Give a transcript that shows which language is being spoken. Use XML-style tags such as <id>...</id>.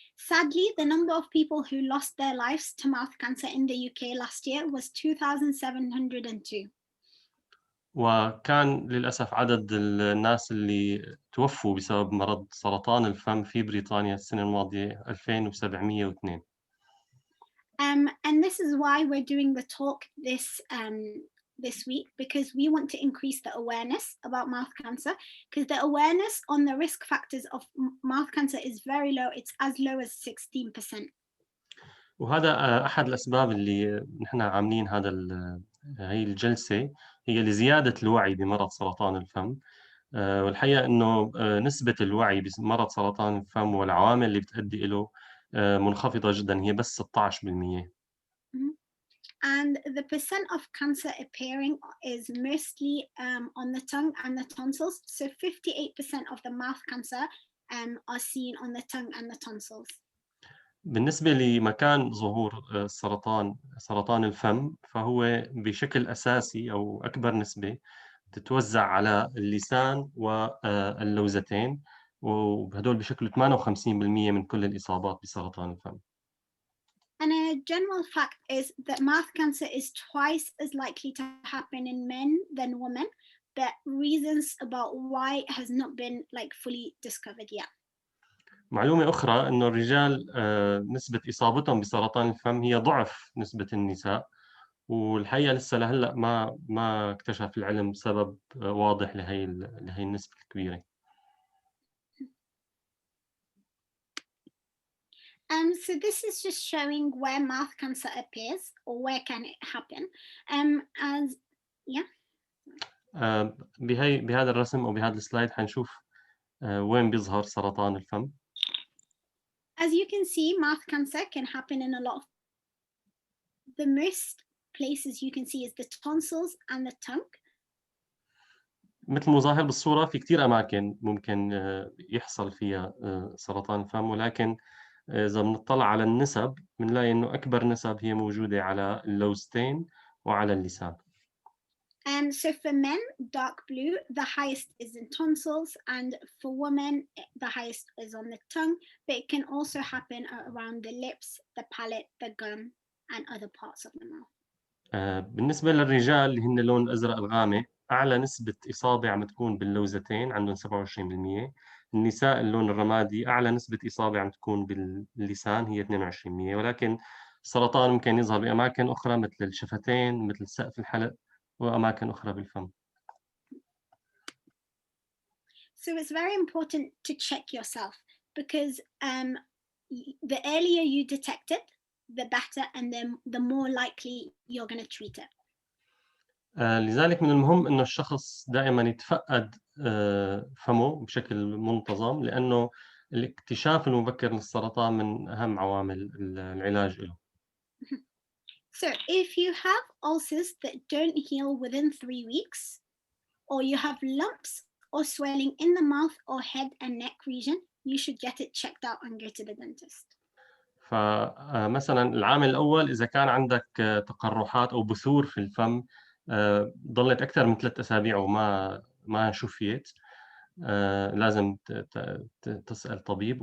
<en>Sadly, the number of people who lost their lives to mouth cancer in the UK last year was 2,702.</en> <ar>وكان للأسف عدد الناس اللي توفوا بسبب مرض سرطان الفم في بريطانيا السنة الماضية 2702.</ar> <en>And this is why we're doing the talk this week, because we want to increase the awareness about mouth cancer, because the awareness on the risk factors of mouth cancer is very low. It's as low as 16%.</en> <ar>وهذا أحد الأسباب اللي نحن عاملين هي الجلسة، هي لزيادة الوعي بمرض سرطان الفم. والحقيقة إنه نسبة الوعي بمرض سرطان الفم والعوامل اللي بتؤدي له منخفضة جدا، هي بس 16%.</ar> <en>and the percent of cancer appearing is mostly on the tongue and the tonsils. So 58% of the mouth cancer are seen on the tongue and the tonsils.</en> <ar>بالنسبة لمكان ظهور سرطان الفم، فهو بشكل أساسي أو أكبر نسبة تتوزع على اللسان واللوزتين، وهدول بشكل 58% من كل الإصابات بسرطان الفم.</ar> <en>And a general fact is that mouth cancer is twice as likely to happen in men than women, but reasons about why has not been fully discovered yet.</en> <ar>معلومة أخرى إنه الرجال نسبة إصابتهم بسرطان الفم هي ضعف نسبة النساء، والحقيقة لسه لهلأ ما اكتشف العلم سبب واضح لهي النسبة الكبيرة.</ar> <en>So this is just showing where mouth cancer appears or where can it happen. As yeah.</en> <ar>بهذا الرسم أو بهذا السلايد حنشوف وين بيظهر سرطان الفم.</ar> <en>As you can see, mouth cancer can happen in a lot of the most places you can see is the tonsils and the tongue.</en> <ar>مثل ما ظاهر بالصورة في كتير أماكن ممكن يحصل فيها سرطان الفم، ولكن إذا بنطلع على النسب بنلاقي إنه أكبر نسب هي موجودة على اللوزتين وعلى اللسان.</ar> <en>So for men, dark blue, the highest is in tonsils, and for women, the highest is on the tongue, but it can also happen around the lips, the palate, the gum, and other parts of the mouth.</en> <ar>بالنسبة للرجال اللي هن اللون الأزرق الغامق، أعلى نسبة إصابة عم تكون باللوزتين عندهم 27%. النساء اللون الرمادي أعلى نسبة إصابة عم تكون باللسان هي 22%، ولكن السرطان ممكن يظهر بأماكن أخرى مثل الشفتين، مثل سقف الحلق، وأماكن أخرى بالفم.</ar> <en>So it's very important to check yourself because the earlier you detect it, the better, and then the more likely you're going to treat it.</en> <ar>لذلك من المهم إنه الشخص دائما يتفقد فمه بشكل منتظم، لأنه الاكتشاف المبكر للسرطان من أهم عوامل العلاج له.</ar> <en>So if you have ulcers that don't heal within 3 weeks, or you have lumps or swelling in the mouth or head and neck region, you should get it checked out and go to the dentist.</en> <ar>فمثلا العامل الأول إذا كان عندك تقرحات أو بثور في الفم ضلت أكثر من 3 أسابيع وما شفيت، لازم تسأل طبيب.</ar>